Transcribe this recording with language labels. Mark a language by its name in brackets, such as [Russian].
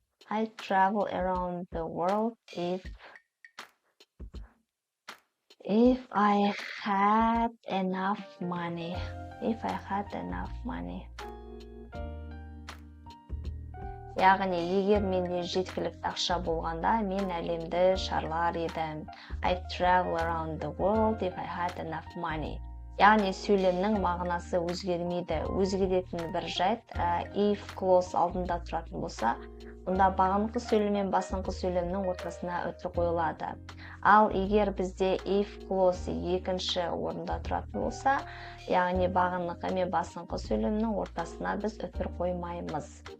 [English] I travel around the world if I had enough money. If I had enough money. [Kazakh] Яғни, егер менде жеткілікті ақша болғанда, мен әлемді шарлар едім. [English] I travel around the world if I had enough money. [Kazakh] Яғни, сөйлемнің мағынасы өзгермейді. Өзгеретін бір жайт, if clause алдында тұратын болса, онда бағыныңқы сөйлем мен басыңқы сөйлемнің ортасына үтір қойылады. Ал егер бізде if clause екінші орында тұратын болса, яғни бағыныңқы мен басыңқы сөйлемнің ортасына біз үтір қоймаймыз.